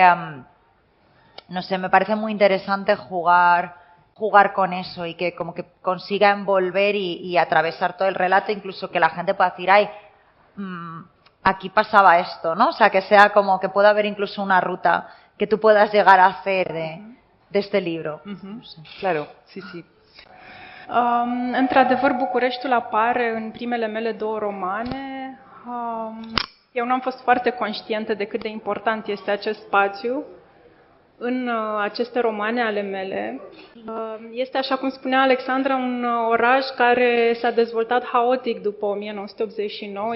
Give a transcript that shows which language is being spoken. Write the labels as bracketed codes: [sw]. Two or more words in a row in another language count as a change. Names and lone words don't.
[es] No sé, me parece muy interesante jugar con eso y que como que consiga envolver y atravesar todo el relato, incluso que la gente pueda decir, ay, aquí pasaba esto, ¿no? O sea, que sea como que pueda haber incluso una ruta que tú puedas llegar a hacer de este libro. No sé. Claro, sí. [ro] Într-adevăr, Bucureștiul apare în primele mele 2 romane. Eu nu am fost foarte conștientă de cât de important este acest spațiu în aceste romane ale mele. Este, așa cum spunea Alexandra, un oraș care s-a dezvoltat haotic după 1989.